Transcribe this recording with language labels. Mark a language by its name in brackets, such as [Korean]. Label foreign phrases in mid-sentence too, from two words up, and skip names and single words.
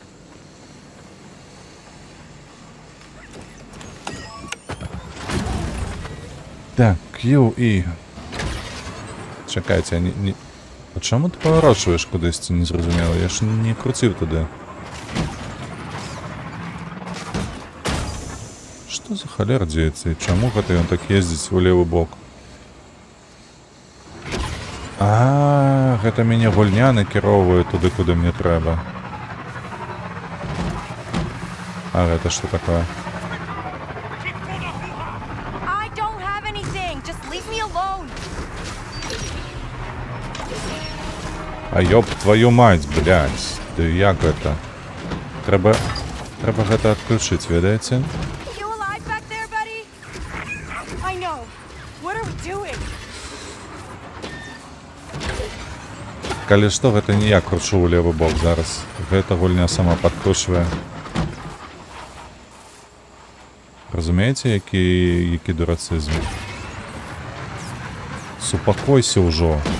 [Ukrainian] Так, Q і... Чекайте, не... А чому ти поворачуєш кудись, це не зрозуміло? Я ж не крутив туди. Що за холер діється? [Belarusian] І чому гэта ён так ездить у левый бок? А, гэта мяне гульня накіроўвае туды, куды мне трэба. А гэта што такое? [English] I don't have anything. Just leave me alone. [Russian] А ёб твою мать, блядь. [Belarusian] Ды як гэта? Трэба гэта адключыць, ведаеце? [English] You alive back there, buddy? I know. What are we doing? [Belarusian] Калі што, гэта не я кручу ў левы бок зараз. Гэта гульня сама падкручвае. Разумееце, які дурацызм? Супакойся ўжо.